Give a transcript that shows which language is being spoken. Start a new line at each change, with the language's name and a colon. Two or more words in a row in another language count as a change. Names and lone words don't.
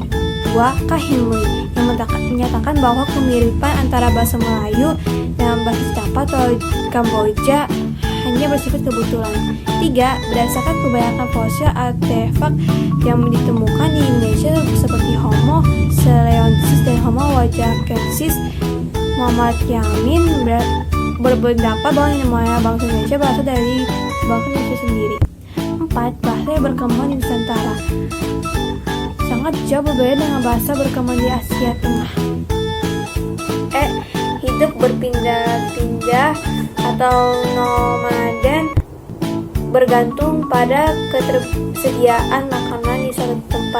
Indonesian: 2. Kahimui yang menyatakan bahwa kemiripan antara bahasa Melayu dan bahasa Java atau Kamboja hanya bersifat kebetulan. 3. Berdasarkan kebanyakan fosil artefak yang ditemukan di Indonesia seperti Homo seleonsis dan Homo wajakensis. Muhammad Yamin berpendapat bahwa nenek moyang bangsa Indonesia berasal dari bangsa Indonesia sendiri. 4. Bahasa yang berkembang di Nusantara sangat jauh berbeda dengan bahasa berkembang di Asia Tengah. Hidup berpindah-pindah atau nomaden bergantung pada ketersediaan makanan di suatu tempat.